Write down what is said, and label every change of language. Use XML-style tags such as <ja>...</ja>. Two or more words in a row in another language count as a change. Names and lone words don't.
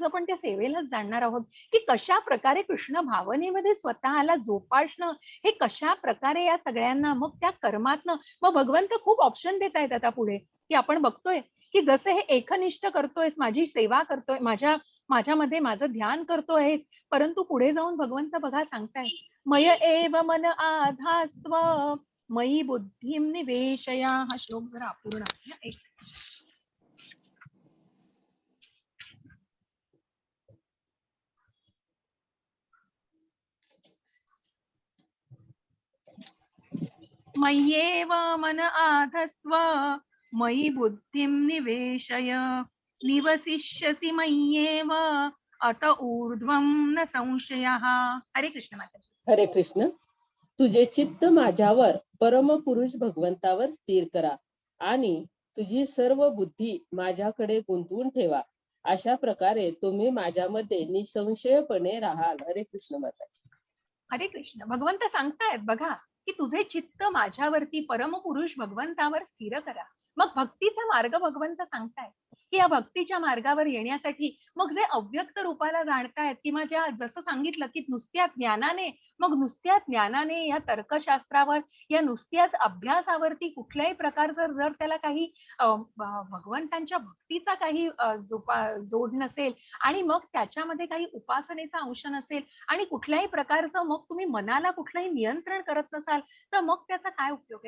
<mr>आपण त्या सेवेलाच जाणणार आहोत, की कशा प्रकारे कृष्ण भावनेमध्ये स्वतःला जोपासणं, हे कशा प्रकारे या सगळ्यांना मग त्या कर्मातनं, मग भगवंत खूप ऑप्शन देत आहेत आता पुढे, की आपण बघतोय की जसे हे एकनिष्ठ करतोयस, माझी सेवा करतोय, माझ्यामध्ये माझं ध्यान करतोयस, परंतु पुढे जाऊन भगवंत बघा सांगताय,</mr> <sa>मय एव मन आधास्त्व मयी बुद्धिम निवेशया.</sa> <mr>हा श्लोक जरा अपूर्ण आहे. एक सेकंड.</mr> <sa>मय्येव मन आधस्त्व मयि बुद्धिम निवेशय निवसिष्यसि मय्येव अत ऊर्ध्वं न संशयः.</sa> <mr>हरे कृष्ण माताजी. हरे कृष्ण. तुझे चित्त माझ्यावर, परमपुरुष भगवंतावर स्थिर करा आणि तुझी सर्व बुद्धी माझ्याकडे गुंतवून ठेवा. अशा प्रकारे तुम्ही माझ्यामध्ये निसंशयपणे राहाल. हरे कृष्ण माताजी. हरे कृष्ण. भगवंत सांगतायत बघा की तुझे चित्त माझ्यावरती, परमपुरुष भगवंतावर स्थिर करा. मग भक्तीचा मार्ग भगवंत सांगतायत की या भक्तीच्या मार्गावर येण्यासाठी मग जे अव्यक्त रूपाला जाणतायत, किंवा ज्या जसं सांगितलं की नुसत्या ज्ञानाने, मग नुसत्या ज्ञानाने या तर्कशास्त्रावर, या नुसत्याच अभ्यासावरती कुठल्याही प्रकारचं जर त्याला काही भगवंतांच्या भक्तीचा काही जोड नसेल, आणि मग त्याच्यामध्ये काही उपासनेचा अंश नसेल, आणि कुठल्याही प्रकारचं मग तुम्ही मनाला कुठलंही नियंत्रण करत नसाल, तर मग त्याचा काय उपयोग आहे?</mr>